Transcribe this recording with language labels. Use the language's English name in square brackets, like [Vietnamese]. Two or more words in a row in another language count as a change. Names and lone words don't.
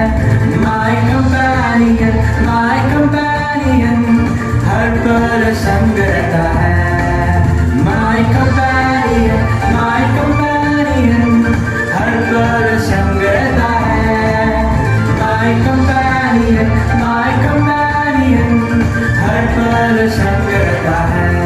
[English] My companion, [Hindi] हर पल संग रहता है। [English] My companion, [Hindi] हर पल संग रहता है। [English] My companion, [Hindi] हर पल संग रहता है।